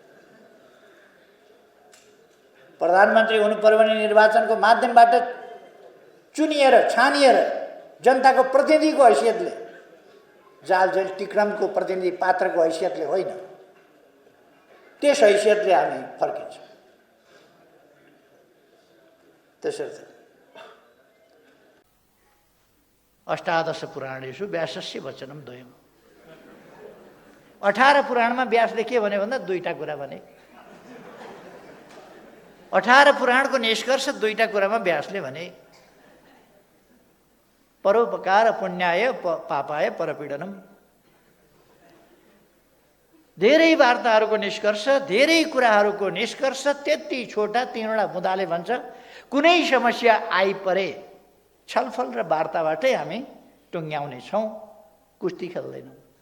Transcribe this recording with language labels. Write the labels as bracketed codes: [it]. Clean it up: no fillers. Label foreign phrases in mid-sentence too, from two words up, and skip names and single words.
[ne] प्रधानमन्त्री हुनु पर्यो भने निर्वाचनको माध्यमबाट चुनिएर, छानिएर, जनताको प्रतिनिधिको हैसियतले, जाल जेल टिक्रमको प्रतिनिधि पात्रको हैसियतले होइन, त्यस हैसियतले हामी फर्किन्छौँ। [sa] त्यसर्थ अष्टादश पुराणेषु व्यासस्य वचनं द्वयम्। [ne] 18 पुराणमा व्यासले के भन्यो भन्दा दुईटा कुरा भने। 18 पुराणको निष्कर्ष दुईटा कुरामा व्यासले भने, [sa] परोपकार पुण्याय पापाय परपीडनम। [ne] धेरै वार्ताहरूको निष्कर्ष, धेरै कुराहरूको निष्कर्ष त्यति छोटा 3वटा मुद्दाले भन्छ। कुनै समस्या आइपरे छलफल र वार्ताबाटै हामी टुङ्ग्याउने छौँ, कुस्ती खेल्दैनौँ।